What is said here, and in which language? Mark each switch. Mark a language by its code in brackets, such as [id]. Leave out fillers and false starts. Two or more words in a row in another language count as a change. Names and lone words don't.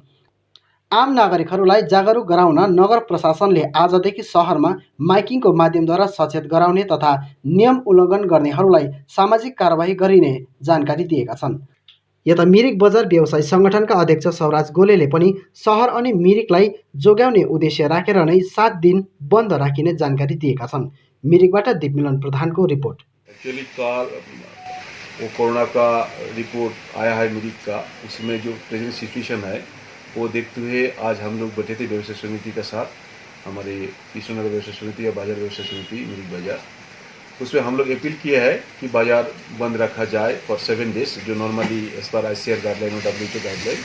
[ne] आम नागरिकहरूलाई जागरुक गराउन नगर प्रशासनले आजदेखि सहरमा माइकिङको माध्यमद्वारा सचेत गराउने तथा नियम उल्लङ्घन गर्नेहरूलाई सामाजिक कारबाही गरिने जानकारी दिएका छन्। यता मिरिक बजार व्यवसायी सङ्गठनका अध्यक्ष सौराज गोलेले पनि सहर अनि मिरिकलाई जोगाउने उद्देश्य राखेर नै 7 दिन बन्द राखिने जानकारी दिएका छन्। मिरिकबाट दीपमिलन प्रधानको रिपोर्ट। [hi] एक्चुअली वो कोरोना का रिपोर्ट आया है मिरिक का, उसमें जो [en] present situation [hi] है वो देखते हुए आज हम लोग बैठे थे व्यवसाय समिति के साथ, हमारे कृष्णनगर व्यवसाय समिति या बाजार व्यवसाय समिति मिरिक बाजार। उसमें हम लोग अपील किया है कि बाजार बंद रखा जाए [en] for 7 days, [hi] जो [en] normally as per [hi] ICR गाइडलाइन और WHO गाइडलाइन।